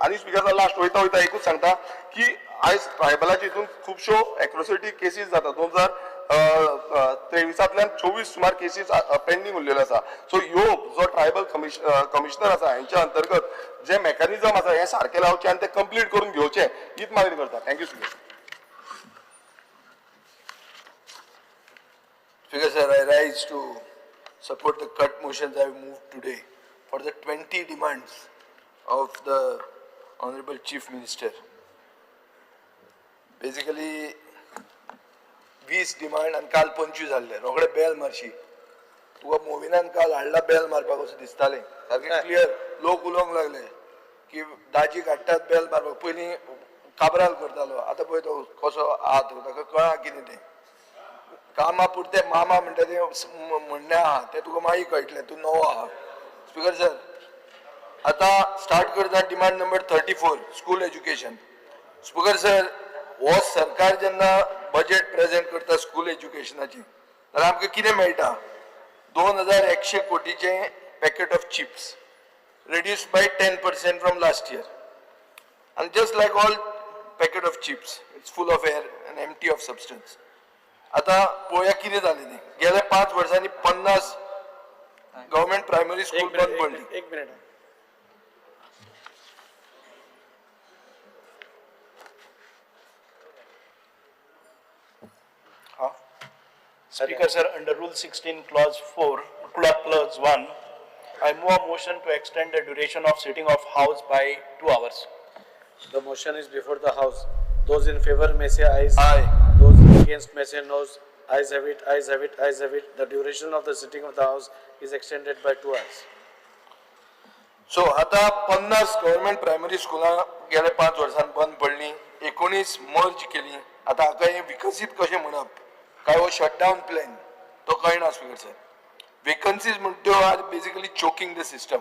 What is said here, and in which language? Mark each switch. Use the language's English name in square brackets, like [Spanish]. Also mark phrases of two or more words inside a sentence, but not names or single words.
[Konkani] आणि [English] Speaker sir, [Konkani] लास्ट वयता एकूच सांगता की आयज ट्रायबलाची हितून खुबश्यो [English] atrocity cases [Konkani] जाता. 2023 24 सुमार केसीस पेंडिंग उरलेल्यो आसा. सो ह्यो जो [English] tribal commissioner [Konkani] आसा हांच्या अंतर्गत जे मेकॅनिझम आसा हे सारखे लावचे आणि ते कंप्लीट करून घेवचे हीच मागणी करता. [English] Thank you Speaker. Speaker sir, I rise to support the cut motions I have moved today for the 20 demands of the Honorable Chief Minister. [Konkani] Basically, 20 डिमांड आणि काल 25 जाल्ले. रोखडे बेल मारशी. तुका मोविनान काल हाडला बेल मारपाक असं दिसतालें. सारकें क्लियर लोक उलोवंक लागले की दाजी काडटात बेल मारपाक. पयलीं काबराल करतालो, आतां पळय तो कसो आहा ताका कळना कितें तें. कामा पुरते मामा म्हणटा ते म्हणणें आहा तें तुका मागीर कळटलें तूं नवो आहा. [English] Speaker sir, [Konkani] आता स्टार्ट करता [English] demand number 34 school education. Speaker sir, [Konkani] हो सरकार जेन्ना [English] budget present [Konkani] करता [English] school educationाची [Konkani] जाल्यार आमकां कितें मेळटा? [English] 2100 कोटीचे packet of chips reduced by 10% from last year. And just like all packet of chips, it's full of air and empty of substance. [Konkani] आता पळोवया कितें जालें तें. गेल्या 5 वर्सांनी 50 [English] government primary school [Konkani] बंद पडली. एक मिनिट. [English] Speaker sir, under Rule 16 Clause 4, Clause 1, I move a motion to extend the duration of sitting of House by 2 hours. The motion is before the House. Those in favor may say ayes. Aye. Those against may say noes. Ayes have it, ayes have it, ayes have it. The duration of the sitting of the House is extended by 2 hours. [Konkani] सो आता 50 [English] government primary schools [Konkani] गेल्या 5 वर्सांनी बंद पडली, 19 मर्ज केली. आता हाका हे विकसीत कशें म्हणप, काय हो [English] shutdown plan [Konkani] तो कळना [English] Speaker sir. वेकन्सीज म्हणट्यो are basically choking the system.